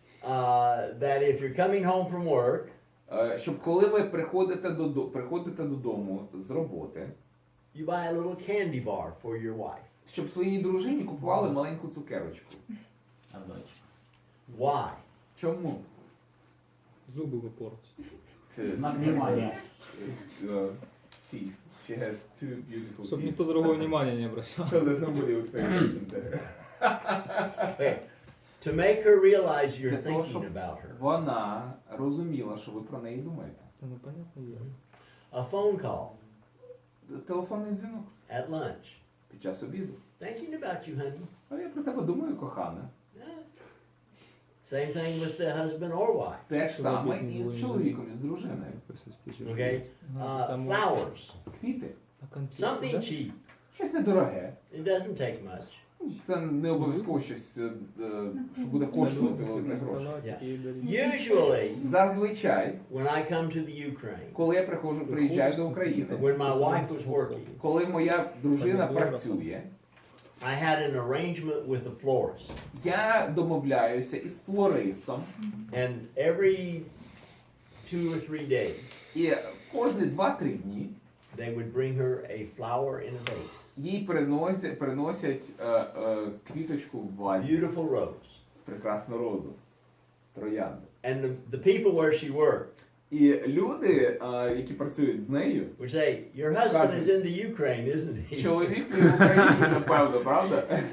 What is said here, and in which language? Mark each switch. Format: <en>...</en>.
<en>that if you're coming home from work,</en> <uk>щоб коли ви приходите додому з роботи,</uk> <en>you buy a little candy bar for your wife.</en> <uk>щоб своїй дружині купували маленьку цукерочку.</uk> <ru>А дальше?</ru> <en>Why?</en> <uk>Чому?</uk> <ru>Зубы вы портите. Знак внимания.</ru> <en>Teeth. She has two beautiful</en> <ru>Чтобы</ru> <en>teeth.</en> <ru>никто другого внимания не обращал.</ru> <en>So that nobody would pay attention to her. Okay. To make her realize you're</en> <uk>Для того,</uk> <en>thinking</en> <uk>щоб</uk> <en>about her.</en> <uk>вона розуміла, що ви про неї думаєте.</uk> <ru>Да, ну понятно дело.</ru> <en>A phone call</en> <uk>Телефонний дзвінок</uk> <en>at lunch.</en> <uk>під час обіду.</uk> <en>Thinking about you, honey.</en> <uk>А я про тебе думаю, кохана.</uk> <en>Yeah. Same thing with the husband or wife.</en> <uk>Те ж саме і з чоловіком, і з дружиною.</uk> <en>Okay? Flowers.</en> <uk>Квіти.</uk> <ru>А конфеты,</ru> <en>Something</en> <ru>да?</ru> <en>cheap.</en> <uk>Щось недороге.</uk> <en>It doesn't take much.</en> <uk>Це не обов'язково щось, що буде коштувати великих грошей.</uk> <ru>Салатики и горячие.</ru> <en>Usually,</en> <uk>Зазвичай,</uk> <en>when I come to the Ukraine,</en> <uk>коли я приїжджаю до України,</uk> <en>when my wife was working,</en> <uk>коли моя дружина працює,</uk> <en>I had an arrangement with a florist.</en> <uk>я домовляюся із флористом,</uk> <en>And every 2 or 3 days,</en> <uk>і кожні 2-3 дні</uk> <en>they would bring her a flower in a vase.</en> <uk>їй приносять квіточку в вазі,</uk> <en>Beautiful rose.</en> <uk>прекрасну розу, троянду.</uk> <en>And the people where she worked</en> <uk>І люди, які працюють з нею,</uk> <en>would say, your husband is in the Ukraine, isn't he?</en> <uk>чоловік твій в Україні, напевно, правда?</uk>